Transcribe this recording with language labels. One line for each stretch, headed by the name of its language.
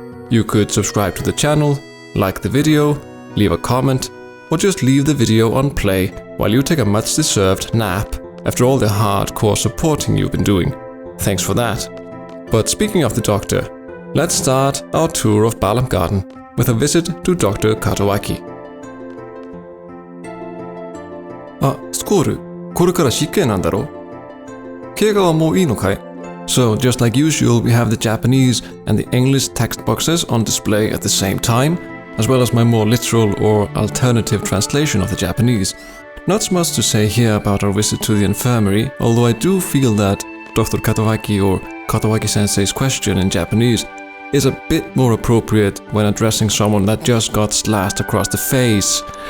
English: You could subscribe to the channel, like the video, leave a comment, or just leave the video on play while you take a much-deserved nap after all the hardcore supporting you've been doing. Thanks for that. But speaking of the Doctor, let's start our tour of Balamb Garden with a visit to Dr. Katowaki.
Japanese: Squall, これから試験なんだろ?経過はもういいのかい?
English: So, just like usual, we have the Japanese and the English text boxes on display at the same time, as well as my more literal or alternative translation of the Japanese. Not much to say here about our visit to the infirmary, although I do feel that Dr. Katowaki or Katowaki-sensei's question in Japanese is a bit more appropriate when addressing someone that just got slashed across the face.